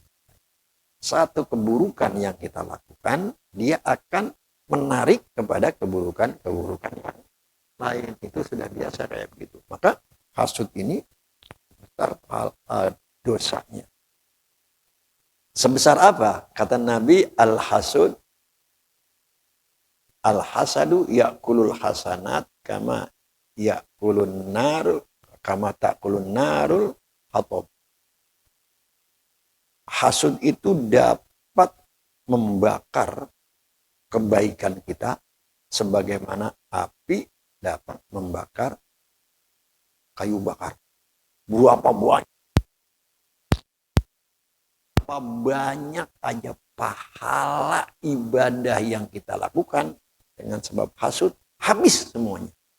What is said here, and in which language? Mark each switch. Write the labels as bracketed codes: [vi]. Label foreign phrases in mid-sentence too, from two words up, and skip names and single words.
[id] Satu keburukan yang kita lakukan, dia akan menarik kepada keburukan-keburukan yang lain. Itu sudah biasa kayak begitu. Maka hasud ini besar dosanya. Sebesar apa? Kata Nabi, [ar] الحسد يأكل الحسنات كما يأكلون النار كما تأكلون النار الحطب. [id] Hasud itu dapat membakar kebaikan kita sebagaimana api dapat membakar kayu bakar. Berapa banyak aja pahala ibadah yang kita lakukan dengan sebab hasud, habis semuanya.